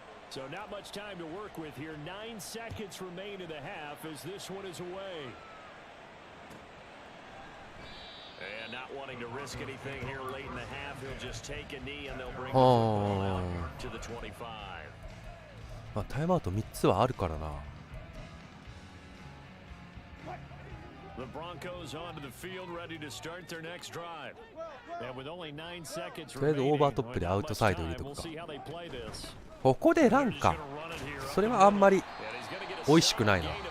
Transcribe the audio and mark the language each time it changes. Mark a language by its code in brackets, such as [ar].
[en] So not much time to work with here. 9 seconds remain in the half as this one is away. And not wanting to risk anything here late in the half, he'll just take a knee and they'll bring the football out to the 25. [ja] まあタイムアウト3つはあるからな。 [en] The Broncos onto the field ready to start their next drive. And with only 9 seconds [ja] とりあえずオーバートップでアウトサイド入れとくか。ここでランか。それはあんまり美味しくないな。